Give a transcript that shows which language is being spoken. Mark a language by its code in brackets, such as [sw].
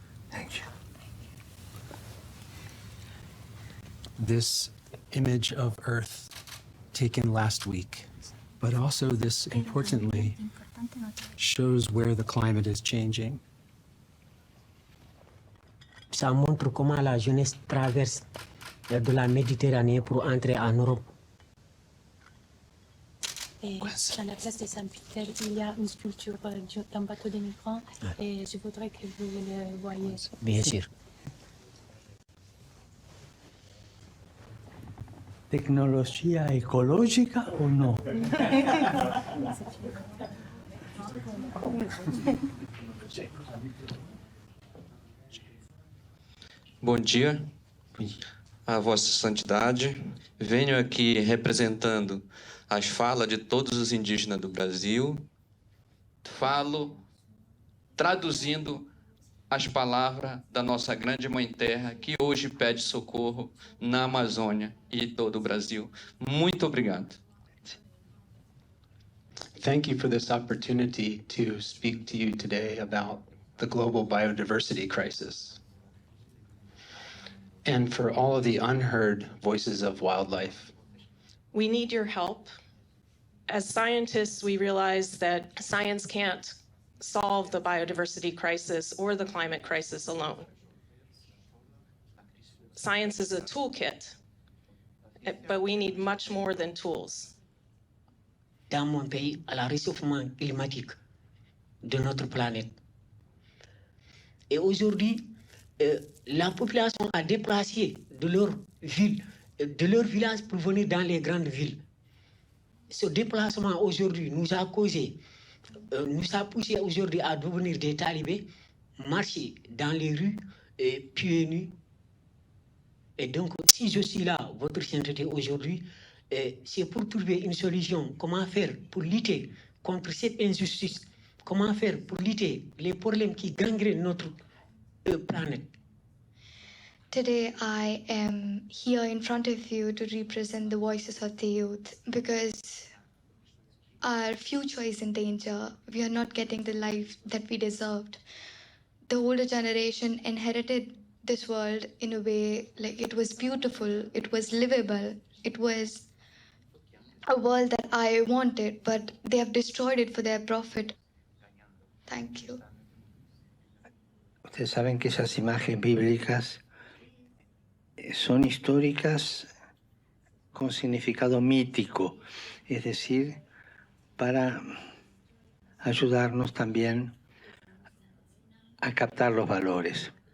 [en] Thank you. This image of Earth taken last week, but also this, importantly, shows where the climate is changing. [fr] Ça montre comment la jeunesse traverse de la Méditerranée pour entrer en Europe. Et à la place des Saint-Pierre, il y a une sculpture d'un bateau de migrants et je voudrais que vous le voyez. Bien sûr. [es] ¿Tecnología ecológica o no? [pt] Bom dia, a Vossa Santidade. Venho aqui representando as falas de todos os indígenas do Brasil. Falo traduzindo as palavras da nossa grande Mãe Terra, que hoje pede socorro na Amazônia e todo o Brasil. Muito obrigado. [en] Thank you for this opportunity to speak to you today about the global biodiversity crisis and for all of the unheard voices of wildlife. We need your help As scientists, we realize that science can't solve the biodiversity crisis or the climate crisis alone. Science is a toolkit, but we need much more than tools. [fr] Dans mon pays, à la réchauffement climatique de notre planète. Et aujourd'hui, la population a déplacé de leur ville, de leur village pour venir dans les grandes villes. Ce déplacement aujourd'hui nous a causé, nous a poussé aujourd'hui à devenir des talibés, marcher dans les rues, pieds nus. Et donc, si je suis là, votre sainteté aujourd'hui, c'est pour trouver une solution. Comment faire pour lutter contre cette injustice? Comment faire pour lutter les problèmes qui gangrènent notre planète? [en] Today I am here in front of you to represent the voices of the youth because our future is in danger. We are not getting the life that we deserved. The older generation inherited this world in a way like it was beautiful, it was livable, it was a world that I wanted, but they have destroyed it for their profit. Thank you. [es] Ustedes saben que esas imágenes bíblicas son históricas con significado mítico, es decir, para ayudarnos también a captar los valores.